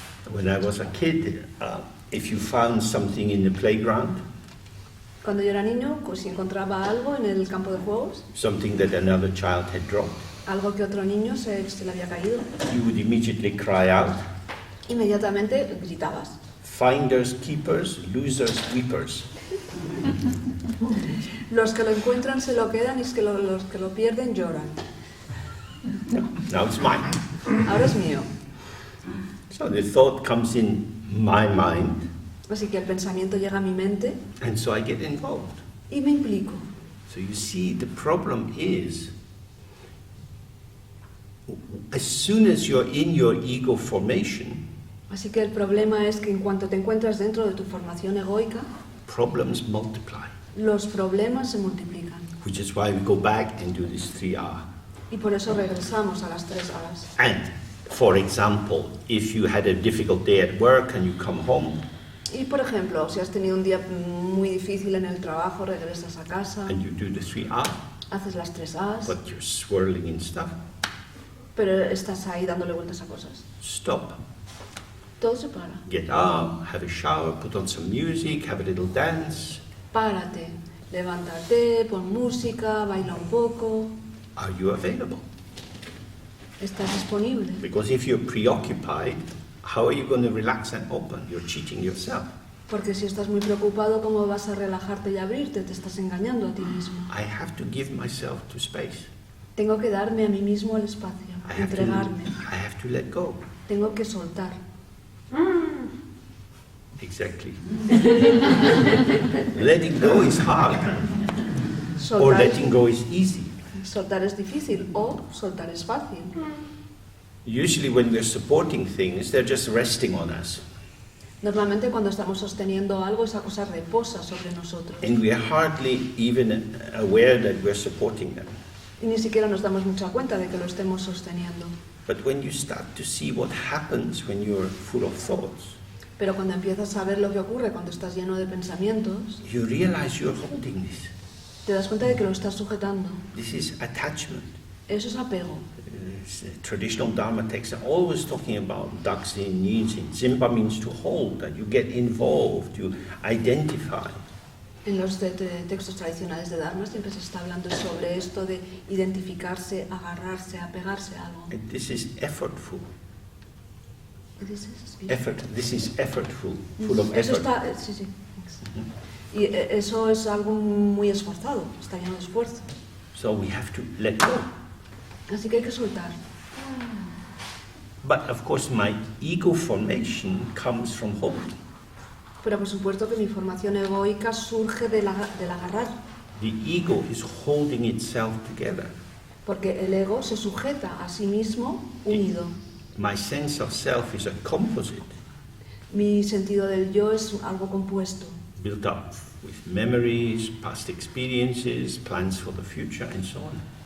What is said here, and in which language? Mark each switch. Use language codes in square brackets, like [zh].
[en] When I was a kid, if you found something in the playground, [es] Cuando yo era niño, pues si encontraba algo en el campo de juegos, [en] something that another child had dropped, [es] algo que otro niño se le había caído, [en] you would immediately cry out, [es] inmediatamente gritabas. [en] finders, keepers, losers, weepers. [es] Los que lo encuentran se lo quedan y los que lo pierden lloran. [en] Now it's mine. [es] Ahora es mío. [en] So the thought comes in my mind, [es] Así que el pensamiento llega a mi mente [en] and so I get involved. [es] y me implico. [en] So you see, the problem is, as soon as you're in your ego formation, [es] Así que el problema es que en cuanto te encuentras dentro de tu formación egoica, [en] problems multiply, [es] los problemas se multiplican. [en] which is why we go back and do this 3R. [es] Y por eso regresamos a las 3 horas. [en] And, for example, if you had a difficult day at work and you come home [es] Y por ejemplo, si has tenido un día muy difícil en el trabajo, regresas a casa, [en] and you do the 3R, [es] haces las 3 A's, [en] but you're swirling in stuff, [es] pero estás ahí dándole vueltas a cosas. [en] stop. [es] Todo se para. [en] Get up, have a shower, put on some music, have a little dance. [es] Párate, levántate, pon música, baila un poco. [en] Are you available? [es] Estás disponible. [en] Because if you're preoccupied, how are you going to relax and open? You're cheating yourself. [es] Porque si estás muy preocupado, ¿cómo vas a relajarte y abrirte? Te estás engañando a ti mismo. [en] I have to give myself to space. [es] Tengo que darme a mí mismo el espacio, entregarme. [en] I have to let go. [es] Tengo que soltar. [en] Exactly. Letting go is hard, or [es] Soltar, [en] letting go is easy. [es] soltar es difícil o soltar es fácil. [en] Usually when we're supporting things, they're just resting on us. [es] Normalmente cuando estamos sosteniendo algo, esa cosa reposa sobre nosotros. [en] And we're hardly even aware that we're supporting them. [es] Y ni siquiera nos damos mucha cuenta de que lo estemos sosteniendo. [en] But when you start to see what happens when you're full of thoughts, [es] Pero cuando empiezas a ver lo que ocurre cuando estás lleno de pensamientos, [en] you realize you're holding this. [es] te das cuenta de que lo estás sujetando. [en] This is attachment. [es] Eso es apego. [en] Traditional Dharma texts are always talking about Daksin, Nijin. Zimpa means to hold, that you get involved, you identify. [es] En los textos tradicionales de Dharma siempre se está hablando sobre esto de identificarse, agarrarse, apegarse a algo. [en] And this is effortful. This This is effortful, full of [es] Eso [en] effort. [es] está, sí, sí. Y eso es algo muy esforzado, está lleno de esfuerzo. [en] So we have to let go. [es] Así que hay que soltar. [en] But of course my ego formation comes from holding. [es] Pero por supuesto que mi formación egoica surge del agarrar, [en] The ego is holding itself together. [es] porque el ego se sujeta a sí mismo unido. [en] My sense of self is a composite, [es] Mi sentido del yo es algo compuesto, [en] built up with memories, past experiences, plans for the future, and so on.